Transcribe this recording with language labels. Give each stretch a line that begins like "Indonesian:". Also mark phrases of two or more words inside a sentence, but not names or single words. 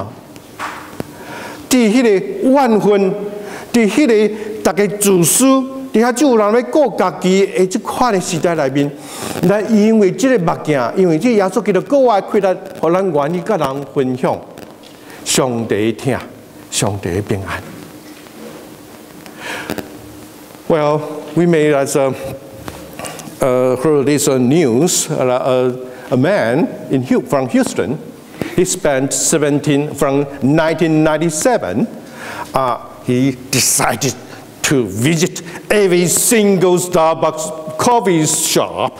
Min Nan Chinese: 伫迄个怨恨，伫迄个大家自私，伫遐就有人要顾家己的即款的时代内面，咱因为即个目镜，因为即耶稣基督国外开来，互咱愿意甲人分享上帝的疼，上帝的平安。
English: Well, we may as heard this news. A man from Houston. He spent from 1997. He decided to visit every single Starbucks coffee shop.